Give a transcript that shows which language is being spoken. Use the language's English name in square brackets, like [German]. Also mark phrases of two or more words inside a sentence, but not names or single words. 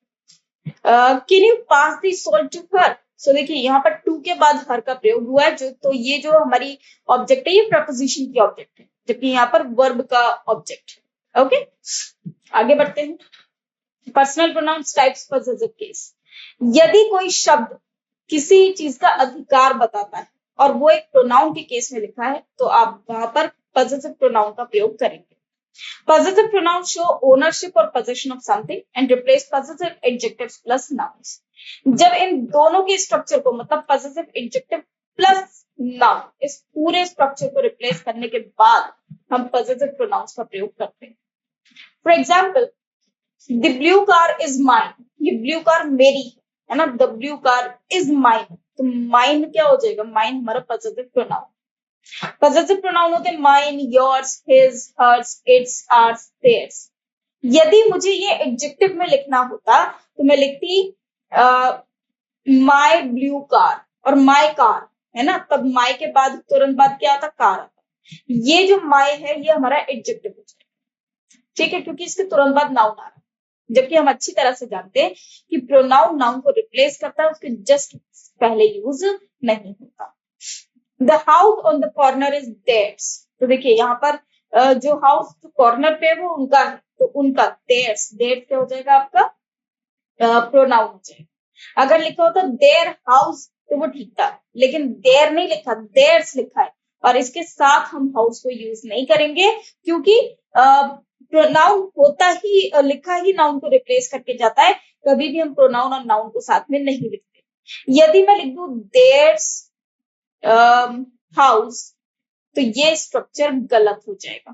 [English] can you pass the salt to her, [Hindi] सो देखिए यहाँ पर टू के बाद हर का प्रयोग हुआ है, जो तो ये जो हमारी ऑब्जेक्ट है ये प्रपोजिशन की ऑब्जेक्ट है, जबकि यहाँ पर वर्ब का ऑब्जेक्ट है। ओके, आगे बढ़ते हैं। [English] personal pronouns types possessive case, [Hindi] यदि कोई शब्द किसी चीज का अधिकार बताता है और वो एक प्रोनाउन के केस में लिखा है तो आप वहां पर [English] possessive pronoun [Hindi] का प्रयोग करेंगे। [English] Possessive pronouns show ownership or possession of something and replace possessive adjectives plus nouns. [Hindi] जब इन दोनों के स्ट्रक्चर को, मतलब [English] possessive adjective plus noun, [Hindi] इस पूरे स्ट्रक्चर को रिप्लेस करने के बाद हम [English] possessive pronouns [Hindi] का प्रयोग करते हैं। [English] For example, the blue car is mine. [Hindi] ये [English] blue car [Hindi] मेरी है ना, [English] the blue car is mine. [Hindi] तो mine क्या हो जाएगा? mine हमारा [English] possessive pronoun। possessive pronoun [Hindi] होते हैं [English] mine, yours, his, hers, its, ours, theirs. [Hindi] यदि मुझे ये एडजेक्टिव में लिखना होता तो मैं लिखती [English] my blue car [Hindi] और [English] my car, [Hindi] है ना, तब माय के बाद तुरंत बाद क्या आता? कार आता। ये जो माय है ये हमारा एडजेक्टिव हो जाएगा, ठीक है, क्योंकि इसके तुरंत बाद नाउन आ रहा है, जबकि हम अच्छी तरह से जानते हैं कि प्रोनाउन नाउन को रिप्लेस करता है, उसके जस्ट पहले यूज नहीं होता। [English] The house on the corner is theirs. [Hindi] तो देखिए यहाँ पर जो [English] house corner [Hindi] पे है वो उनका है, तो उनका [English] theirs, theirs [Hindi] क्या हो जाएगा? आपका प्रोनाउन हो जाएगा। अगर लिखा होता [English] their house [Hindi] तो वो ठीक था, लेकिन their नहीं लिखा, theirs लिखा है, और इसके साथ हम हाउस को यूज नहीं करेंगे क्योंकि प्रोनाउन होता ही लिखा ही नाउन को रिप्लेस करके जाता है, कभी भी हम प्रोनाउन और नाउन को साथ में नहीं लिखते। यदि मैं लिख दूं [English] theirs house, [Hindi] तो ये स्ट्रक्चर गलत हो जाएगा।